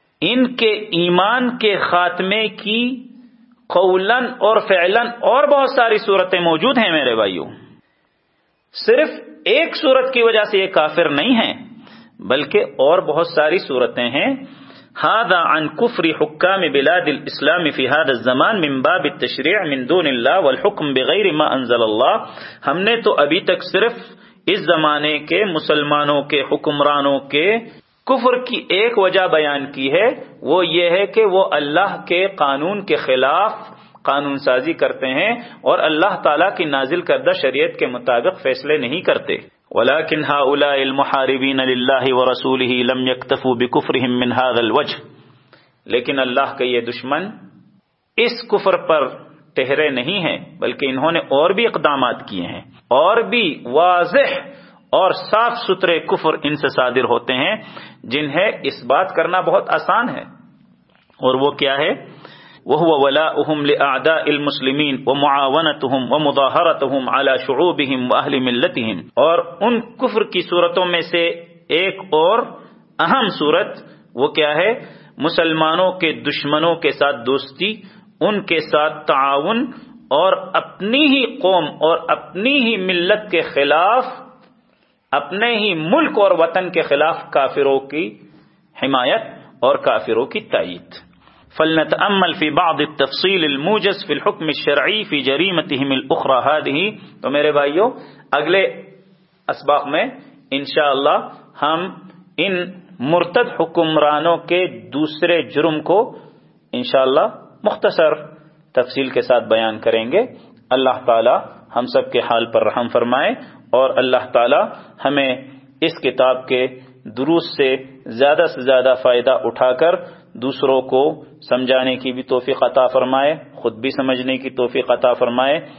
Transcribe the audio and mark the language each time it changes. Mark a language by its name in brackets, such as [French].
[Urdu] ان کے ایمان کے خاتمے کی قولاً اور فعلاً اور بہت ساری صورتیں موجود ہیں میرے بھائیوں. صرف ایک صورت کی وجہ سے یہ کافر نہیں ہیں، بلکہ اور بہت ساری صورتیں ہیں. [Arabic] هذا عن كفر حكام بلاد الاسلام في هذا الزمان من باب التشريع من دون الله والحكم بغير ما انزل الله. [Urdu] ہم نے تو ابھی تک صرف اس زمانے کے مسلمانوں کے حکمرانوں کے کفر کی ایک وجہ بیان کی ہے، وہ یہ ہے کہ وہ اللہ کے قانون کے خلاف قانون سازی کرتے ہیں اور اللہ تعالیٰ کی نازل کردہ شریعت کے مطابق فیصلے نہیں کرتے. [Arabic] ولكن هؤلاء المحاربين لله ورسوله لم يكتفوا بكفرهم من هذا الوجه. [Urdu] لیکن اللہ کے یہ دشمن اس کفر پر ٹھہرے نہیں ہیں، بلکہ انہوں نے اور بھی اقدامات کیے ہیں، اور بھی واضح اور صاف ستھرے کفر ان سے صادر ہوتے ہیں، جنہیں اس بات کرنا بہت آسان ہے، اور وہ کیا ہے؟ [Arabic] وهو ولاؤهم لاعداء المسلمين ومعاونتهم ومظاهرتهم على شعوبهم واهل ملتهم. [Urdu] اور ان کفر کی صورتوں میں سے ایک اور اہم صورت وہ کیا ہے؟ مسلمانوں کے دشمنوں کے ساتھ دوستی، ان کے ساتھ تعاون، اور اپنی ہی قوم اور اپنی ہی ملت کے خلاف، اپنے ہی ملک اور وطن کے خلاف کافروں کی حمایت اور کافروں کی تائید. [Arabic] فلنتأمل في بعض التفصيل الموجز في الحكم الشرعي في جريمتهم الأخرى هذه. [Urdu] تو میرے بھائیو، اگلے اسباق میں انشاءاللہ ہم ان مرتد حکمرانوں کے دوسرے جرم کو انشاءاللہ مختصر تفصیل کے ساتھ بیان کریں گے. اللہ تعالی ہم سب کے حال پر رحم فرمائے، اور اللہ تعالی ہمیں اس کتاب کے دروس سے زیادہ سے زیادہ فائدہ اٹھا کر دوسروں کو سمجھانے کی بھی توفیق عطا فرمائے، خود بھی سمجھنے کی توفیق عطا فرمائے.